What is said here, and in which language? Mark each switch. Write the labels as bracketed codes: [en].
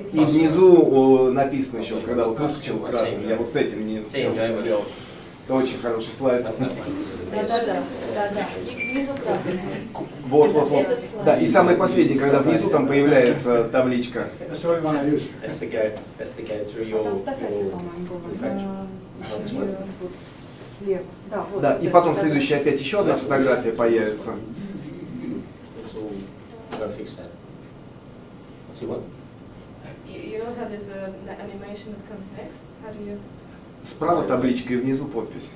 [ru] И внизу написано еще, когда вот выскочил красный, я вот с этим не успел сделать. Это очень хороший слайд. Да. Внизу красный. Вот. Да, и самый последний, когда внизу там появляется табличка. [en] That's to go through your [ru] Слева. Да, и потом следующая опять еще одна фотография появится. [en] It's all, you've got to fix that. What's he want? You know how there's an animation that comes next? How do you... [ru] Справа табличка и внизу подпись.